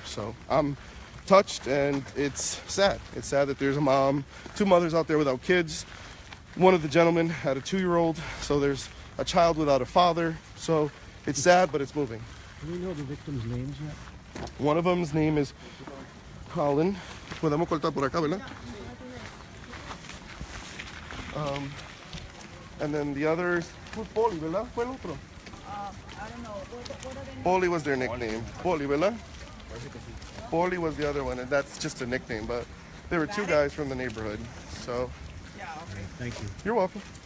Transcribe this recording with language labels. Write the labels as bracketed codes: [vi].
[en] So I'm touched, and it's sad. It's sad that there's a mom, 2 mothers out there without kids. One of the gentlemen had a 2-year-old, so there's a child without a father. So it's sad, but it's moving. Do we know the victims' names yet? One of them's name is Colin. [es] Podemos cortar por acá, ¿verdad? [en] And then the others, Poli, [es] ¿verdad? Fue el otro. [en] I don't know. What are they? Poli was their nickname. [es] Poli, ¿verdad? [en] Poli was the other one, and that's just a nickname, but there were 2 guys from the neighborhood. So, Yeah, okay. Thank you. you're welcome.